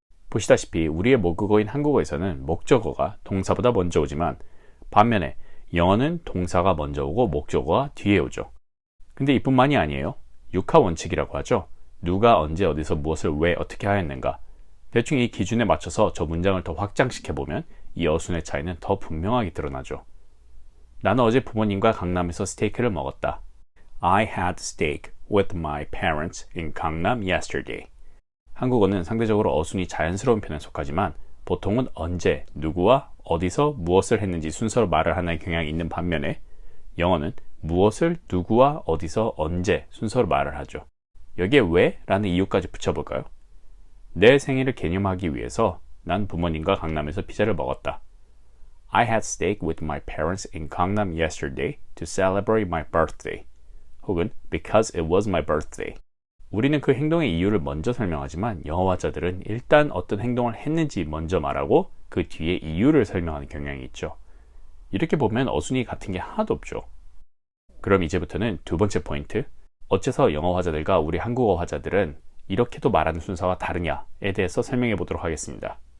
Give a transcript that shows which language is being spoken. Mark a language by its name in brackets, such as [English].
[Korean] 보시다시피 우리의 모국어인 한국어에서는 목적어가 동사보다 먼저 오지만 반면에 영어는 동사가 먼저 오고 목적어가 뒤에 오죠. 근데 이뿐만이 아니에요. 육하 원칙이라고 하죠. 누가 언제 어디서 무엇을 왜 어떻게 하였는가. 대충 이 기준에 맞춰서 저 문장을 더 확장시켜보면 이 어순의 차이는 더 분명하게 드러나죠. 나는 어제 부모님과 강남에서 스테이크를 먹었다. [English] I had steak with my parents in Gangnam yesterday. [Korean] 한국어는 상대적으로 어순이 자연스러운 편에 속하지만 보통은 언제, 누구와 어디서 무엇을 했는지 순서로 말을 하는 경향이 있는 반면에 영어는 무엇을 누구와 어디서 언제 순서로 말을 하죠. 여기에 왜? 라는 이유까지 붙여볼까요? 내 생일을 개념하기 위해서 난 부모님과 강남에서 피자를 먹었다. [English] I had steak with my parents in Gangnam yesterday to celebrate my birthday. [Korean] 혹은 [English] because it was my birthday. [Korean] 우리는 그 행동의 이유를 먼저 설명하지만 영어 화자들은 일단 어떤 행동을 했는지 먼저 말하고 그 뒤에 이유를 설명하는 경향이 있죠. 이렇게 보면 어순이 같은 게 하나도 없죠. 그럼 이제부터는 두 번째 포인트, 어째서 영어 화자들과 우리 한국어 화자들은 이렇게도 말하는 순서가 다르냐에 대해서 설명해 보도록 하겠습니다.